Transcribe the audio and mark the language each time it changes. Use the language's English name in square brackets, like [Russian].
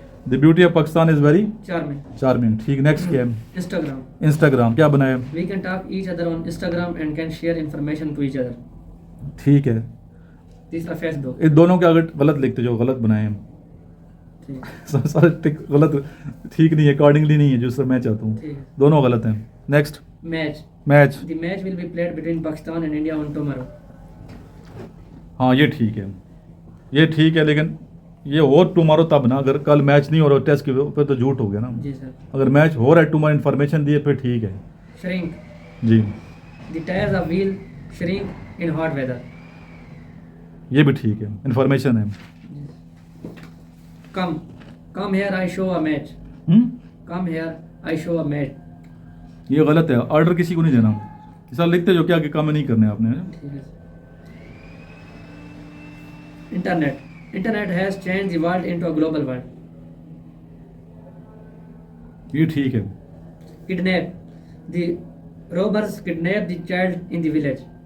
[English] The beauty of Pakistan is very charming. [Urdu] ٹھیک. Next کیا ہے؟ [English] Instagram. [Urdu] انسٹاگرام کیا بنایا؟ [English] We can talk each other on Instagram and can share information to each other. [Urdu] ٹھیک ہے. تیسرا فیس بک. ان دونوں کے اگر غلط لکھتے جو غلط بنائے ہیں سارے ٹک غلط، ٹھیک نہیں ہے، اکارڈنگلی نہیں ہے جو سر میں چاہتا ہوں، دونوں غلط ہیں. [English] Next match. The match will be played between Pakistan and India on tomorrow. [Urdu] ہاں یہ ٹھیک ہے، یہ ٹھیک ہے، لیکن یہ اور ٹمارو تب نا، اگر کل میچ نہیں ہو رہا ٹیسٹ کے پھر تو جھوٹ ہو گیا نا. جی سر. اگر میچ ہو رہا ہے ٹمارو انفارمیشن دیے پھر ٹھیک ہے. [English] Shrink. [Urdu] جی. [English] The tyres of wheel shrink in hot weather. [Urdu] یہ بھی ٹھیک ہے، انفارمیشن ہے. [English] Come here I show a match. Come here I show a match. [Urdu] یہ غلط ہے، آرڈر کسی کو نہیں دینا. اس طرح لکھتے جو کیا کہ کام نہیں کرنے آپ نے. [English] Internet has change the world into a global world. [Urdu] یہ ٹھیک ہے. [English] Kidnap. The robbers kidnap the child in the village.